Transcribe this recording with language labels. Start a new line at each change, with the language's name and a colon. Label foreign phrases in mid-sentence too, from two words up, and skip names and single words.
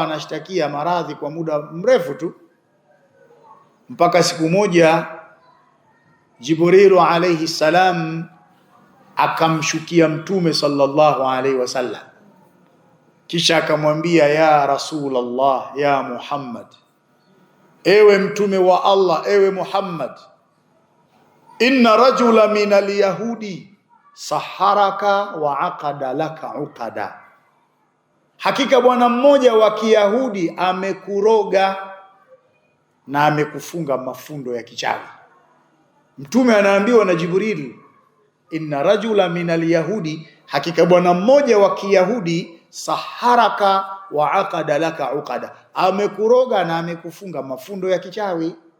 Swahili: anashtakia maradhi kwa muda mrefu tu, mpaka siku moja Jibrilu
Arabic: عليه السلام
Swahili: akamshukia mtume
Arabic: صلى الله عليه وسلم,
Swahili: kisha akamwambia,
Arabic: يا رسول الله، يا محمد,
Swahili: ewe mtume wa Allah, ewe Muhammad,
Arabic: إن رجلا من اليهود سحرك وعقد لك عقدا,
Swahili: hakika bwana mmoja wa Kiyahudi amekuroga na amekufunga mafundo ya kichawi. Mtume anaambiwa na Jibril,
Arabic: إن رجلا من اليهود,
Swahili: hakika bwana mmoja wa Kiyahudi,
Arabic: سحرك وعقد لك عقدا,
Swahili: amekuroga na amekufunga mafundo ya kichawi.